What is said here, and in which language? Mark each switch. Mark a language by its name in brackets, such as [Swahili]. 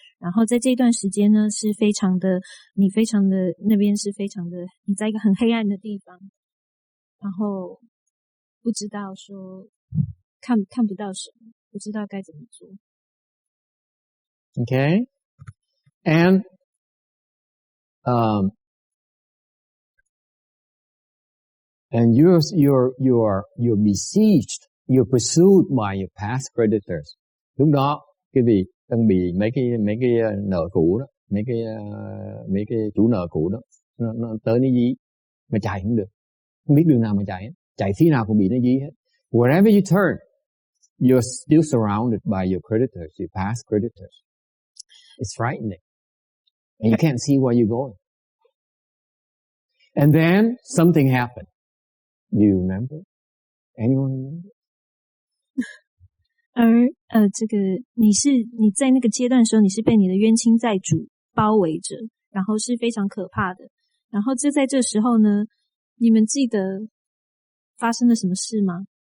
[Chinese] 然后在这段时间呢，是非常的，那边是非常的，你在一个很黑暗的地方，然后不知道说看不到什么，不知道该怎么做。 [English] Okay, and you're besieged, you're pursued by your past creditors. [Vietnamese] Lúc đó cái vị đang bị mấy cái nợ cũ đó, mấy cái chủ nợ cũ đó nó tới nó dí mà chạy không được, không biết đường nào mà chạy phía nào cũng bị nó dí hết. [English] Wherever you turn, you're still surrounded by your creditors, your past creditors. It's frightening, and you can't see where you're going. And then something happened. Do you remember? Anyone remember? [Chinese] 而这个你在那个阶段的时候，你是被你的冤亲债主包围着，然后是非常可怕的。然后就在这时候呢，你们记得发生了什么事吗？